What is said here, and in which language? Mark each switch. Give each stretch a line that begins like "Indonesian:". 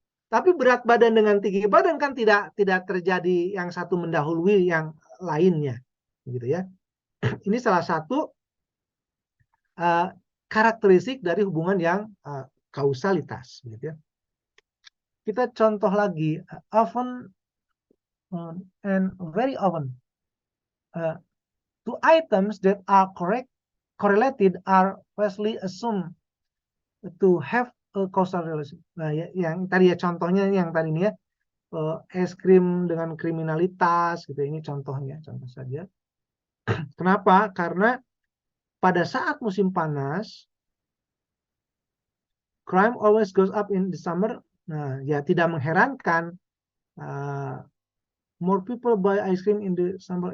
Indonesian: Tapi berat badan dengan tinggi badan kan tidak terjadi yang satu mendahului yang lainnya, gitu ya. Ini salah satu karakteristik dari hubungan yang kausalitas, gitu ya. Kita contoh lagi,
English: often and very often two items that are correlated are falsely assumed to have a causal relation.
Indonesian: Nah, yang tadi ya contohnya yang tadi ini ya, es krim dengan kriminalitas gitu. Ini contohnya, contoh saja. Kenapa? Karena pada saat musim panas,
English: crime always goes up in the summer.
Indonesian: Nah, ya tidak mengherankan.
English: More people buy ice cream in the summer.